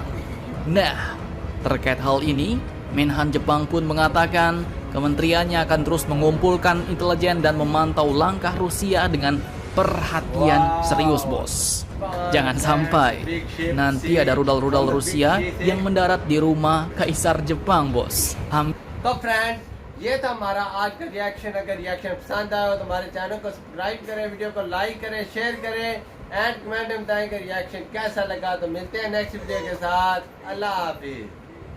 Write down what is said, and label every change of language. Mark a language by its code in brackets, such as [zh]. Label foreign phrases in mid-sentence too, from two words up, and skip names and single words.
[id] Nah, terkait hal ini, Menhan Jepang pun mengatakan kementeriannya akan terus mengumpulkan intelijen dan memantau langkah Rusia dengan perhatian serius, bos. Jangan sampai nanti ada rudal-rudal Rusia yang mendarat di rumah Kaisar Jepang, bos. [hi] तो फ्रेंड, ये था हमारा आज का रिएक्शन। अगर रिएक्शन पसंद आया हो तो हमारे चैनल को सब्सक्राइब करें, वीडियो को लाइक करें, शेयर करें एंड कमेंट में बताएं कि रिएक्शन कैसा लगा। तो मिलते हैं नेक्स्ट वीडियो के साथ। अल्लाह हाफिज।